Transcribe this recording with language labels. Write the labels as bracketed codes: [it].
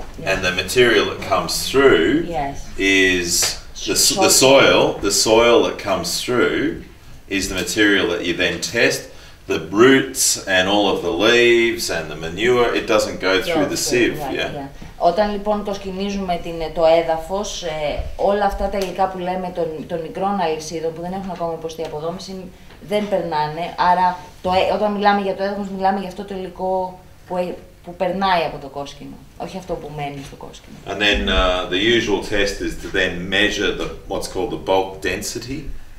[en] And the material that comes through is the soil that comes through is the material that you then test. The roots and all of the leaves and the manure, it doesn't go through the sieve. [el] Όταν λοιπόν κοσκινίζουμε το έδαφος, όλα αυτά τα υλικά που λέμε των μικρών αλυσίδων που δεν έχουν ακόμα υποστεί αποδόμηση δεν περνάνε. Άρα όταν μιλάμε για το έδαφος, μιλάμε για αυτό το υλικό που περνάει από το κόσκινο, όχι αυτό που μένει στο κόσκινο. [en] And then the usual test is to then measure what's called the bulk density.